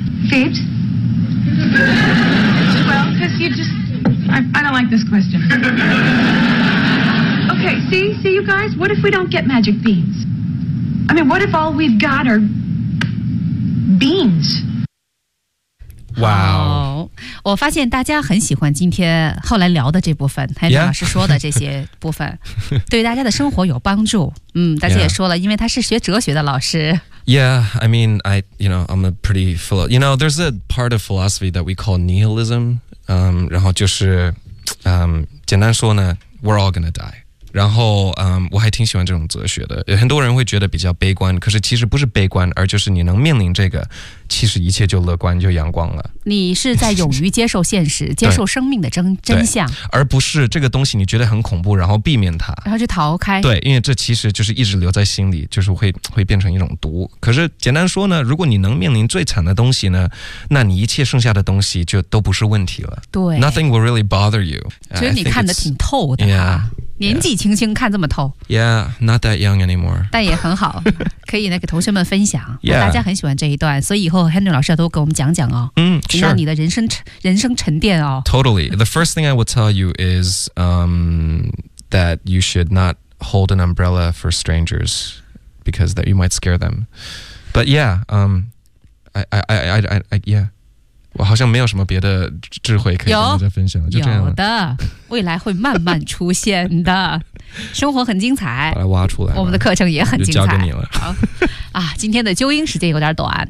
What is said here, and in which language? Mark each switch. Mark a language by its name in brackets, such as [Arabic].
[English] Fate? Well, because you just... I don't like this question. Okay, see you guys? What if we don't get magic beans? I mean, what if all we've got are... Beans. Wow. [Chinese] 我发现大家很喜欢今天后来聊的这部分还有老师说的这些部分、 [English] yeah. [Chinese] 对大家的生活有帮助。嗯大家也说了、 [English] yeah. [Chinese] 因为他是学哲学的老师。 [English] Yeah, I mean, I'm a pretty philosopher. You know, there's a part of philosophy that we call nihilism. [Chinese] 然后就是简单说呢 [English] we're all gonna die. [Chinese] 然后我还挺喜欢这种哲学的很多人会觉得比较悲观可是其实不是悲观而就是你能面临这个其实一切就乐观就阳光了你是在勇于接受现实接受生命的真相而不是这个东西你觉得很恐怖然后避免它然后就逃开对因为这其实就是一直留在心里就是会变成一种毒可是简单说呢如果你能面临最惨的东西呢那你一切剩下的东西就都不是问题了对 [English] Nothing will really bother you [Chinese] 觉得你看得挺透的、 [English] yeah. [Chinese] 年纪轻轻看这么透 [English] Yeah, not that young anymore [Chinese] 但也很好可以呢给同学们分享、 [English] yeah. [Chinese] 大家很喜欢这一段所以以后 Henry 老师要多给我们讲讲哦 [English] 嗯、sure. [Chinese] 让你的人生沉淀哦 [English] Totally, the first thing I will tell you is that you should not hold an umbrella for strangers because that you might scare them But yeah, I [Chinese] 我好像没有什么别的智慧可以跟大家分享了，就这样了。有的，未来会慢慢出现的。生活很精彩，把它挖出来。我们的课程也很精彩，就交给你了。好啊，今天的纠音时间有点短，